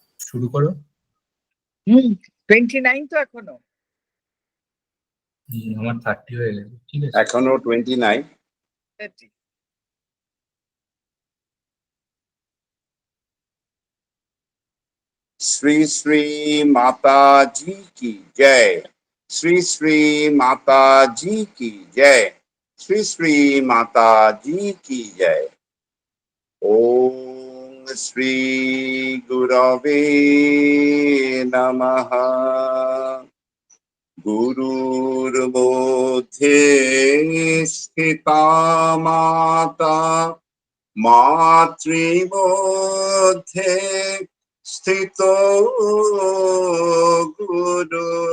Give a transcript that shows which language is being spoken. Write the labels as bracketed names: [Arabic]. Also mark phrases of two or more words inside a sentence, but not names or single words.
[Bangla] শুরু করো। 29 তো এখনো। আমার 30 হয়ে গেছে, ঠিক আছে। এখনো 29। 30। [Hindi] श्री श्री माता जी की जय। श्री श्री माता जी की जय। श्री श्री माता जी की जय। [Sanskrit] ओम श्री गुरवे नमः। गुरुर्मध्ये स्थिता माता मातृमध्ये स्थितो गुरु।